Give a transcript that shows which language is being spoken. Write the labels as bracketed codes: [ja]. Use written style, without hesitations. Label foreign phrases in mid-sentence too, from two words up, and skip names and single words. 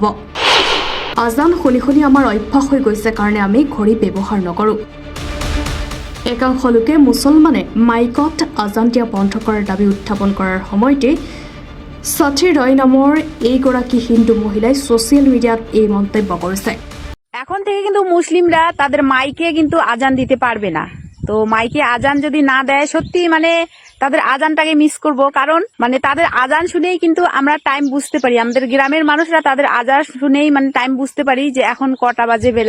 [as] আজান শুনি শুনি আমাৰ অভ্যাস হৈ গৈছে কাৰণে আমি ঘড়ী ব্যৱহাৰ নকৰোঁ। একাংশ লোকে মুছলমানে মাইকত আজান দিয়া বন্ধ কৰাৰ দাবী উত্থাপন কৰাৰ সময়তে সাথী ৰয় নামৰ এইগৰাকী হিন্দু মহিলাই ছ'চিয়েল মিডিয়াত এই মন্তব্য কৰিছে। [bn] এখন থেকে কিন্তু মুসলিমরা তাদের মাইকে কিন্তু আজান দিতে পারবে না। তো মাইকে আজান যদি না দেয় সত্যি মানে তাদের আজানটাকে মিস করব, কারণ মানে তাদের আজান শুনেই কিন্তু আমরা টাইম বুঝতে পারি। আমাদের গ্রামের মানুষরা তাদের আজান শুনেই মানে টাইম বুঝতে পারি যে এখন কটা বাজে বেলা।